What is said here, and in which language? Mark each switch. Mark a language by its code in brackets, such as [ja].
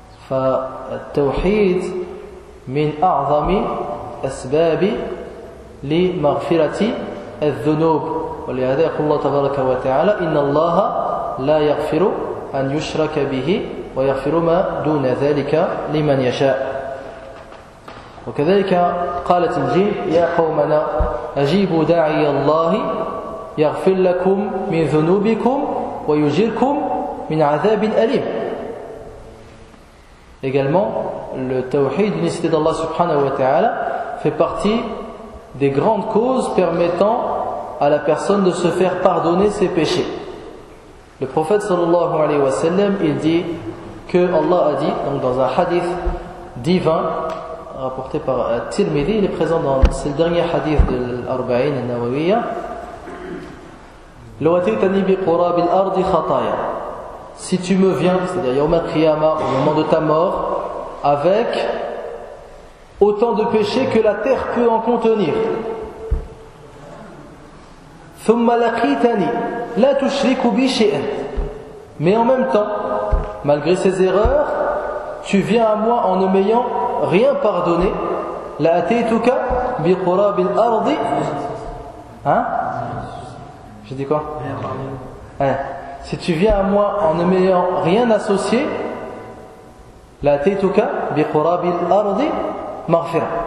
[ar] فالتوحيد من أعظم أسباب لمغفرة الذنوب, ولهذا يقول الله تبارك وتعالى إن الله لا يغفر أن يشرك به ويغفر ما دون ذلك لمن يشاء. وكذلك قالت الجن يا قومنا أجيبوا داعي الله يغفر لكم من ذنوبكم ويجركم من عذاب أليم. [fr] Également, le tawhid, l'unicité d'Allah subhanahu wa ta'ala, fait partie des grandes causes permettant à la personne de se faire pardonner ses péchés. Le prophète sallallahu alayhi wa sallam, il dit que Allah a dit, donc dans un hadith divin rapporté par At-Tirmidhi, il est présent dans, c'est le dernier hadith de l'Arba'in al-Nawawiyya, « [ar] L'watitani biqura bil ardi khataya [fr] » Si tu me viens, c'est-à-dire Yawm al-Qiyama, au moment de ta mort, avec autant de péchés que la terre peut en contenir. [ar] ثم لقيتني لا تشرك بي شيئا. [fr] Mais en même temps, malgré ces erreurs, tu viens à moi en ne m'ayant rien pardonné. [ar] لأتيتك بقراب الأرض. [fr] Hein? J'ai dit quoi? Hein? Si tu viens à moi en ne m'ayant rien associé, [ar] لأتيتك بقراب الأرض مغفرة.